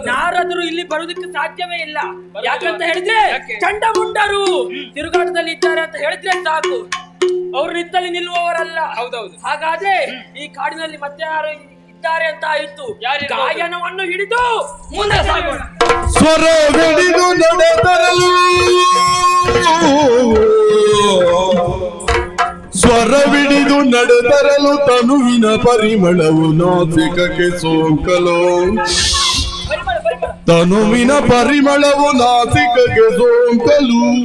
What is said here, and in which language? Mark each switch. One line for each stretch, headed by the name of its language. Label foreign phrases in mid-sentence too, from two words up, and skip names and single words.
Kannada: ನಾರದ್ರು ಇಲ್ಲಿ ಬರುವುದಕ್ಕೆ ಸಾಧ್ಯವೇ ಇಲ್ಲ. ಯಾಕಂತ ಹೇಳಿದ್ರೆ ಚಂಡಮುಂಡರು ತಿರುಗಾಟದಲ್ಲಿ ಇದ್ದಾರೆ ಅಂತ ಹೇಳಿದ್ರೆ ಸಾಕು, ಅವರು ನಿತ್ತಲ್ಲಿ ನಿಲ್ಲುವವರಲ್ಲ. ಹೌದೌದು. ಹಾಗಾದ್ರೆ ಈ ಕಾಡಿನಲ್ಲಿ ಮತ್ತೆ ಯಾರು ಇದ್ದಾರೆ ಅಂತ ಆಯಿತು. ಗಾಯನವನ್ನು ಹಿಡಿದು ಮುಂದೆ ಸಾಗೋಣ. ಸ್ವರ ಹಿಡಿದು ನಡೆದರಲು, ಸ್ವರವಿಡಿದು ನಡೆದರಲು ತನುವಿನ ಪರಿಮಳವು ನಾಸಿಕಕ್ಕೆ ಸೋಂಕಲು, ತನುವಿನ ಪರಿಮಳವು ನಾಸಿಕಕ್ಕೆ ಸೋಂಕಲು.